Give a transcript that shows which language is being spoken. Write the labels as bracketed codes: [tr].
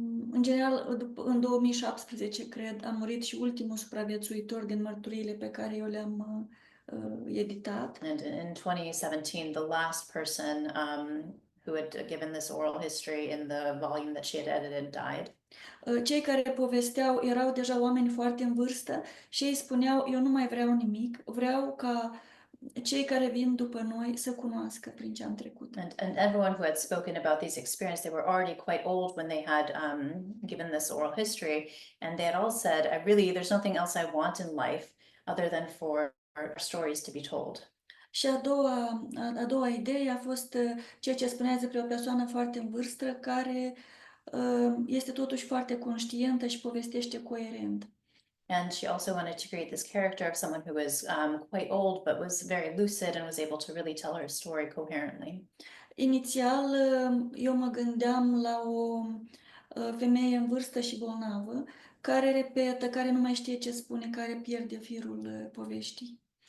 [ro] În general, în 2017, cred, a murit și ultimul supraviețuitor din mărturiile pe care eu le-am editat. [en] And in 2017, the last person who had given this oral history in the volume that she had edited died. [ro] Cei care povesteau erau deja oameni foarte în vârstă și ei spuneau, eu nu mai vreau nimic, vreau ca cei care vin după noi să cunoască prin ce am trecut. [en] And everyone who had spoken about these experiences, they were already quite old when they had given this oral history, and they had all said, there's nothing else I want in life other than for our stories to be told. [ro] Și a doua idee a fost ceea ce spunea despre o persoană foarte în vârstă care este totuși foarte conștientă și povestește coerent. [en] And she also wanted to create this character of someone who was quite old, but was very lucid and was able to really tell her story coherently. [ro] Inițial, eu mă gândeam la o femeie în vârstă și bolnavă, care repetă, care nu mai știe ce spune, care pierde firul poveștii.